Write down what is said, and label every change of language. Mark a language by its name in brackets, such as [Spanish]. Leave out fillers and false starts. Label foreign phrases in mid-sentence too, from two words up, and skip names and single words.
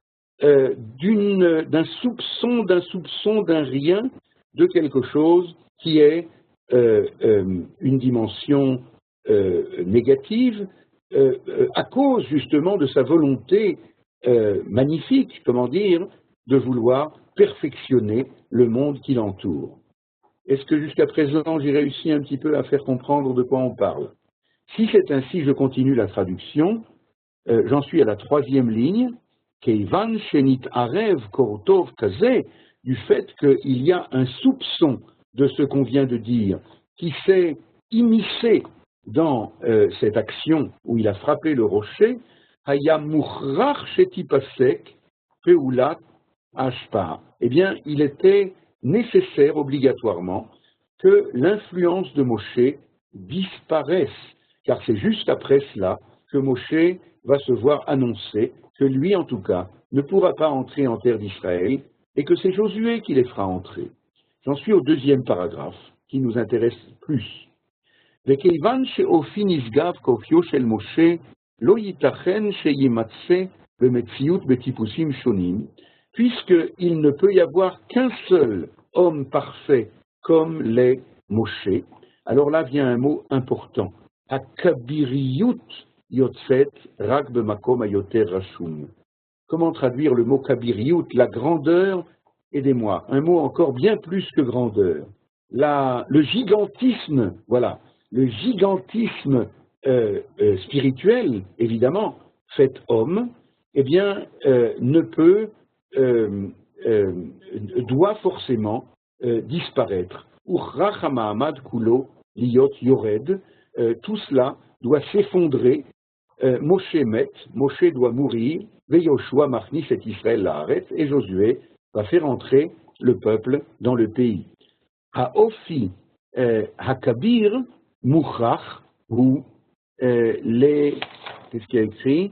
[French] d'un soupçon, d'un rien, de quelque chose qui est une dimension négative, à cause justement de sa volonté magnifique, comment dire, de vouloir perfectionner le monde qui l'entoure. Est-ce que jusqu'à présent j'ai réussi un petit peu à faire comprendre de quoi on parle? Si c'est ainsi, je continue la traduction. J'en suis à la 3e ligne. [Hebrew] כיוון שניתערב קורטוב כזה, [French] du fait qu'il y a un soupçon de ce qu'on vient de dire, qui s'est immiscé dans cette action où il a frappé le rocher, [Hebrew] היה מוכרח שתיפסק פעולת השפעה. [French] Eh bien, il était nécessaire obligatoirement que l'influence de Moshe disparaisse, car c'est juste après cela que Moshe va se voir annoncer que lui, en tout cas, ne pourra pas entrer en terre d'Israël et que c'est Josué qui les fera entrer. J'en suis au 2e paragraphe, qui nous intéresse plus. [Hebrew] וכיוון שאופי נשגב כאופיו של משה, לא ייתכן שימצא במציאות בטיפוסים שונים, [French] puisqu'il ne peut y avoir qu'un seul homme parfait comme les Moshe. Alors là vient un mot important. [Hebrew] הכבירות יוצאת רק במקום היותר רשום. [French] Comment traduire le mot kabiriyut? La grandeur, aidez-moi, un mot encore bien plus que grandeur. Le gigantisme, voilà, le gigantisme spirituel, évidemment, fait homme, eh bien, doit forcément disparaître. [Hebrew] ומוכרח המעמד כולו להיות יורד, [French] tout cela doit s'effondrer. Moshe met, Moshe doit mourir, [Hebrew] ויהושע מכניס את ישראל לארץ, [French] et Josué va faire entrer le peuple dans le pays. [Hebrew] האופי הכביר מוכרח הוא [French] qu'est-ce qu'il y a écrit?